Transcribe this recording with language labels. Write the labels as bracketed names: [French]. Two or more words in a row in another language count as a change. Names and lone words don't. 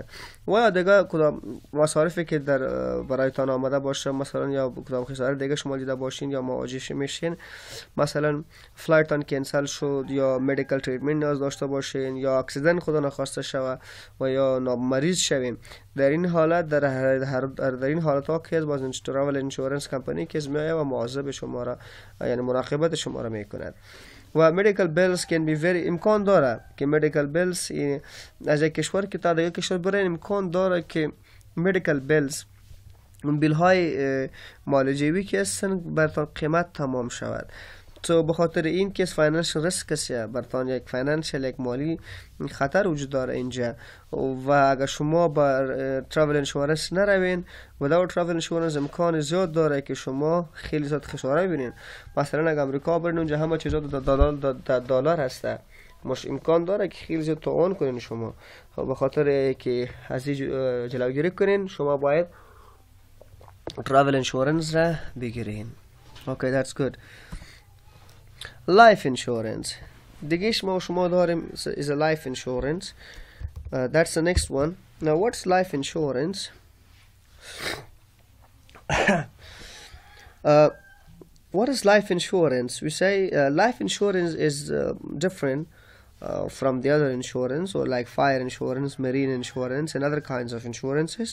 [Persian] و دیگه کدام مصارفی که برایتان آمده باشه، مثلا یا کدام خساره دیگه شما دیده باشین یا مواجه میشین، مثلا فلایتان کنسل شد یا [English] medical treatment [Persian] نیاز داشته باشین یا اکسیدنت خدا نخواسته شود و یا مریض شوین، در این حالت در این حالت ها که باز [English] travel insurance [Persian] کمپانی که میاد و مواظب شما را یعنی مراقبت شما را میکند. و [English] medical bills can be very [Persian] امکان داره که [English] medical bills [Persian] از یک کشور که تا دیگه کشور برای امکان داره که [English] medical bills [Persian] اون بیل های معالجوی که هستن برتان قیمت تمام شود. تو بخاطر این که [English] financial risk [Persian] است، برتان یک فاینانشل یک مالی خطر وجود داره اینجا و اگر شما با [English] travel insurance [Persian] نروین و در [English] travel insurance [Persian] امکان زیاد داره که شما خیلی زیاد خساره ببینین. مثلا اگر امریکا برین اونجا همه چیزا دلار هسته، مش امکان داره که خیلی زیاد توان کنین شما. به خاطر که از جلوگیری کنین شما باید [English] travel insurance [Persian] را بگیرین. [English] Okay, that's good. Life insurance. [Persian] دیگه شما داریم [English] is a life insurance. That's the next one. Now what's life insurance? What is life insurance? We say life insurance is different from the other insurance, or like fire insurance, marine insurance, and other kinds of insurances.